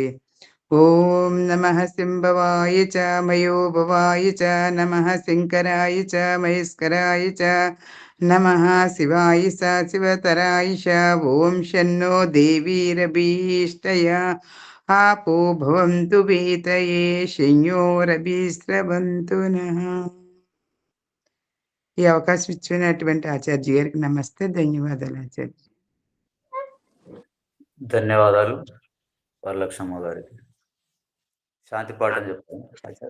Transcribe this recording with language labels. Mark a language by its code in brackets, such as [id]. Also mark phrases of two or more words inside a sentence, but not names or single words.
[sa] ఓం నమః శంభవాయ చ మయోభవాయ చ నమః శంకరాయ చ మహేశ్వరాయ చ నమః శివాయ స శివతరాయ చ. ఓం షన్నో దేవీరభీష్టయా आपो भवन्तु वीतये శంయోరభిస్రవంతు నః. [te] ఈ అవకాశం ఇచ్చినటువంటి ఆచార్య గారికి నమస్తే, ధన్యవాదాలు ఆచార్య. ధన్యవాదాలు వరలక్ష్మమ్మ గారికి. శాంతి పాఠం చెప్తాను ఆచార్య.